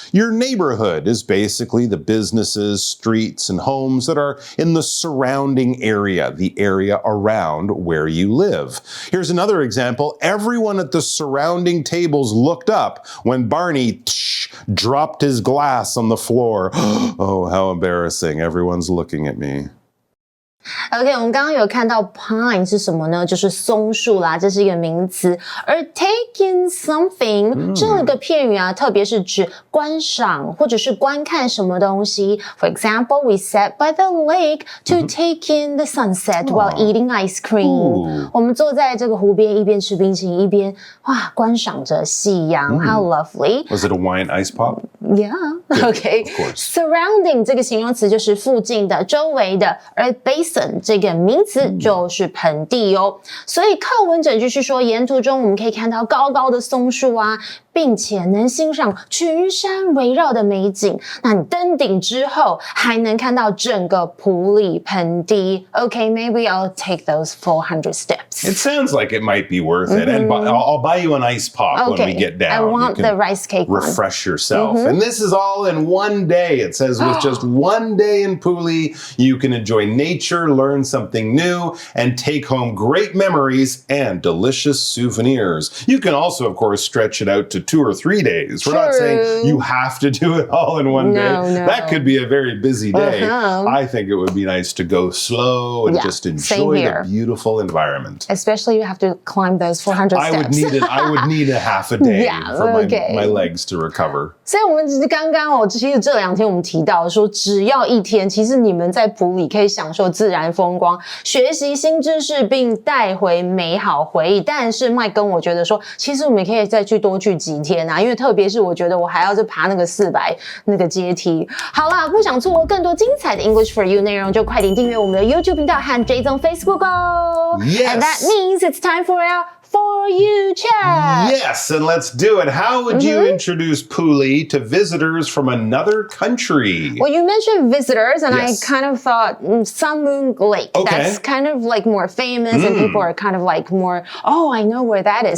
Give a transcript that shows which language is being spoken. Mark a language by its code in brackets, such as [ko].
[en] Your neighborhood is basically the businesses, streets, and homes that are in the surrounding area, the area around where you live. Here's another example. Everyone at the surrounding tables looked up when Barney dropped his glass on the floor. Oh, how embarrassing. Everyone's looking at me. [zh] OK， 我们刚刚有看到 pine 是什么呢？就是松树啦，这是一个名词。而 [en] take in something [zh] 这个片语啊，特别是指观赏或者是观看什么东西。 [en] For example, we sat by the lake to take in the sunset while eating ice cream. [zh] 我们坐在这个湖边，一边吃冰淇淋，一边观赏着夕阳。 [en] How lovely! Was it a wine ice pop? [zh] Yeah. OK. Surrounding 这个形容词就是附近的、周围的，而 basin mountain 这个名词就是盆地哦。所以课文整句是说，沿途中我们可以看到高高的松树啊，并且能欣赏群山围绕的美景。那你登顶之后，还能看到整个埔里盆地。 [en] Okay, maybe I'll take those 400 steps. It sounds like it might be worth it. And I'll buy you an ice pop when we get down. I want the rice cake one. Refresh yourself. And this is all in one day. It says with just one day in Puli, you can enjoy nature, learn something new, and take home great memories and delicious souvenirs. You can also, of course, stretch it out to 2 or 3 days. We're not saying you have to do it all in one day. No. That could be a very busy day. I think it would be nice to go slow and just enjoy the beautiful environment. Especially you have to climb those 400 steps. I would need a half a day for my legs to recover. [zh] 所以我们刚刚其实这2天我们提到说，只要1天，其实你们在埔里可以享受自然风光，学习新知识，并带回美好回忆。但是麦跟我觉得说，其实我们可以再多去几天啊，因为特别是我觉得我还要再爬那个400那个阶梯。好啦，不想错过更多精彩的 English for You 内容，就快点订阅我们的 YouTube 频道和追踪 Facebook 哦。 [en] Yes. And that means it's time for our For You chat. Yes, and let's do it. How would you introduce Puli to visitors from another country? Well, you mentioned visitors, and Yes. I kind of thought Sun Moon Lake. Okay. That's kind of like more famous, and people are kind of like more, oh, I know where that is.